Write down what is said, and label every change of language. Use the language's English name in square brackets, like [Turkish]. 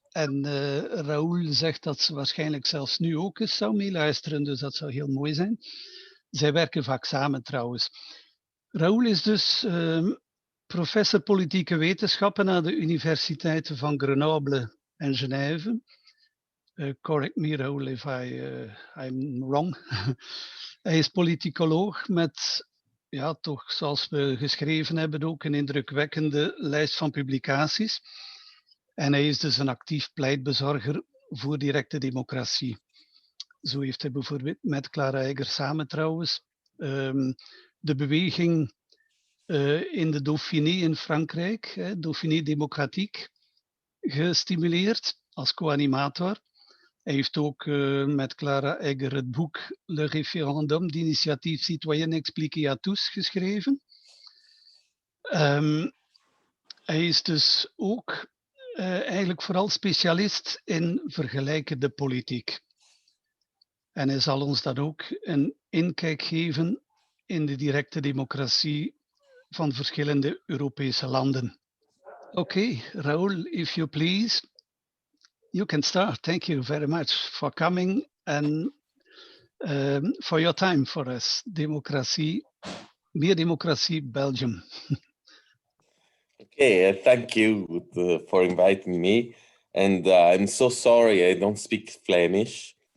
[Dutch] En Raul zegt dat ze waarschijnlijk zelfs nu ook eens zou meeluisteren, dus dat zou heel mooi zijn. Zij werken vaak samen trouwens. Raul is dus professor politieke wetenschappen aan de universiteiten van Grenoble en Genève. [English] Correct me, Raul, if I'm wrong. [Dutch] Hij is politicoloog met, ja, toch zoals we geschreven hebben, ook een indrukwekkende lijst van publicaties. En hij is dus een actief pleitbezorger voor directe democratie. Zo heeft hij bijvoorbeeld met Clara Egger samen trouwens de beweging in de Dauphiné in Frankrijk, Dauphiné Démocratique, gestimuleerd als co-animator. Hij heeft ook met Clara Egger het boek Le référendum d'initiative citoyenne expliqué à tous geschreven. Hij is dus ook eigenlijk vooral specialist in vergelijkende politiek. En hij zal ons dan ook een inkijk geven in de directe democratie van verschillende Europese landen. [English] Okay, Raul, if you please, you can start. Thank you very much for coming and for your time for us. [Dutch] Democratie, meer democratie, Belgium. [English] Okay, thank you for inviting me. And I'm so sorry I don't speak Flemish.